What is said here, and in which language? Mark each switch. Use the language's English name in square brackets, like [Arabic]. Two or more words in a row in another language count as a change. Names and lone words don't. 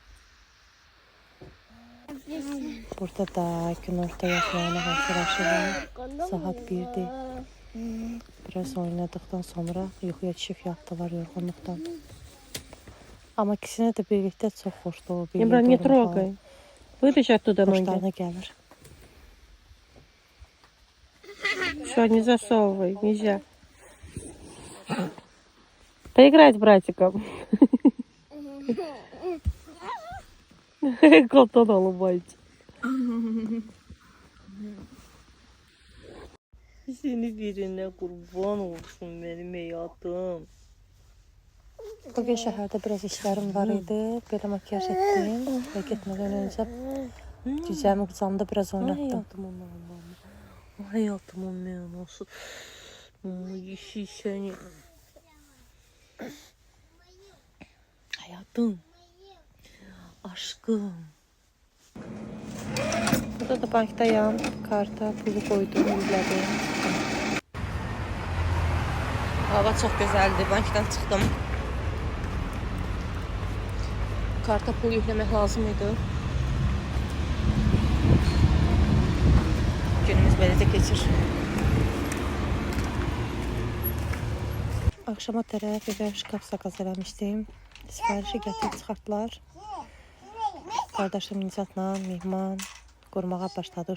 [Azerbaijani] Burada da günorta yatmağına hazırlaşırıq. Saat 1'dir. Biraz oynadıqdan sonra yuxuya düşüb yatdılar yorğunluqdan. Amma ikisinə də birlikdə çox xoşdur o. [Russian] İmran, не трогай. Вытащи оттуда ноги. [Azerbaijani] Xoşlarına gəlir. [Russian] Что, не засовывай, нельзя. Поиграть с братиком. Колтон улыбается. [Turkish] Seni birine kurban olsun benim hayatım. [Azerbaijani] Bugün şəhərdə biraz işlərim var idi. Belə makyaj etdim və getmədən öncə cücəmi qucağımda biraz oynatdım. [Turkish] Hayatımın benim olsun. Yeşil seni. Hayatım. Aşkım. [Azerbaijani] Burada da bankdayam. Karta pulu qoydum, yüklədim. [Turkish] Hava çok güzeldi. Bankdan çıktım. Karta pul yüklemek lazım idi. [Azerbaijani] Günümüz beləcə keçir. Akşama tərəf evə [Russian] шкаф заказ [Azerbaijani] eləmişdim. Sifarişi gətirib çıxartdılar. Qardaşım Nicatla Mehman qurmağa başladı.